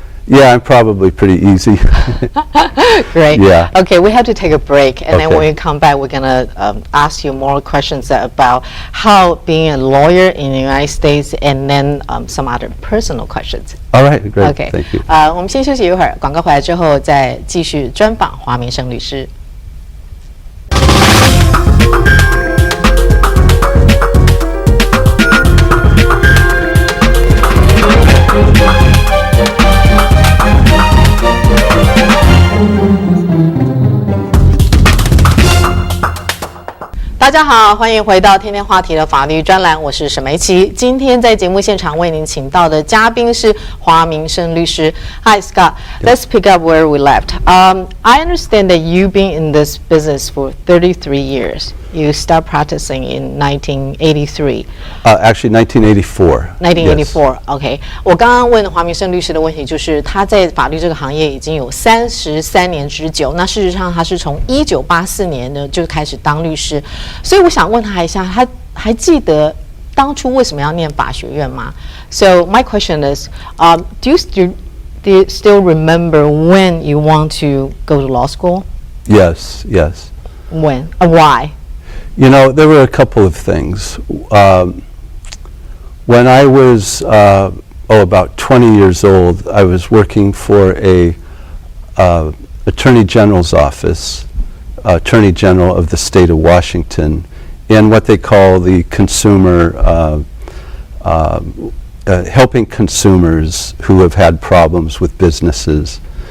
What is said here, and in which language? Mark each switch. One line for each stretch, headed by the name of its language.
English: Yeah, I'm probably pretty easy. Great. Yeah. Okay, we have to take a break, and then Okay. when we come back, we're gonna ask you more questions about how being a lawyer in the United States, and then some other personal questions. All right, great. Okay. Thank you.
Chinese: 我们先休息一会儿，广告回来之后再继续专访华明胜律师。大家好，欢迎回到天天话题的法律专栏，我是沈梅琪。今天在节目现场为您请到的嘉宾是华明胜律师。
English: Hi Scott, let's pick up where we left. I understand that you've been in this business for 33 years. you start practicing in 1983. Actually, 1984. 1984.
Chinese: OK， 我刚刚问华明胜律师的问题就是他在法律这个行业已经有33年之久。那事实上他是从1984年呢就开始当律师，所以我想问他一下，他还记得当初为什么要念法学院吗？
English: So my question is, do you still remember when you want to go to law school? Yes. When? Why? You know, there were a couple of things. When I was about 20 years old, I was working for a Attorney General's office, Attorney General of the state of Washington, in what they call the consumer, helping consumers who have had problems with businesses.